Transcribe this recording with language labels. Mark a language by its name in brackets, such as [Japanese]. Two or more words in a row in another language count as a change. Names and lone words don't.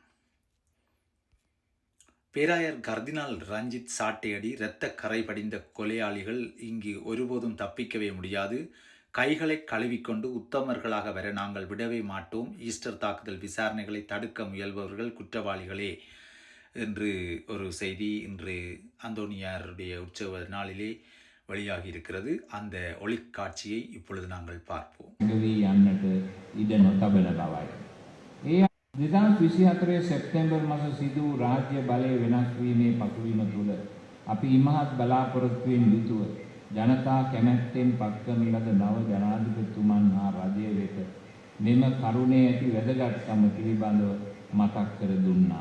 [Tamil] பேராயர் கர்தினால் ரஞ்சித் சாட்டையடி, இரத்த கரை படிந்த கொலையாளிகள் இங்கு ஒருபோதும் தப்பிக்கவே முடியாது, கைகளை கழுவிக்கொண்டு உத்தமர்களாக வர நாங்கள் விடவே மாட்டோம், ஈஸ்டர் தாக்குதல் விசாரணைகளை தடுக்க முயல்பவர்கள் குற்றவாளிகளே என்று ஒரு செய்தி இன்று அந்தோனியாருடைய உற்சவ நாளிலே வெளியாகி இருக்கிறது. அந்த ஒளிக்காட்சியை இப்பொழுது நாங்கள் பார்ப்போம். [Sinhala] 2024 සැප්තැම්බර් මාස සිදු රාජ්‍ය බලය වෙනස් වීමේ පසුබිම තුළ අපි ඉමහත් බලාපොරොත්තුවෙන් යුතුව ජනතා කැමැත්තෙන් පත්කරන ලද නව ජනාධිපතිතුමන් හා රජය වෙත මෙම කරුණේ ඇති වැදගත්කම පිළිබඳව මතක් කර දුන්නා.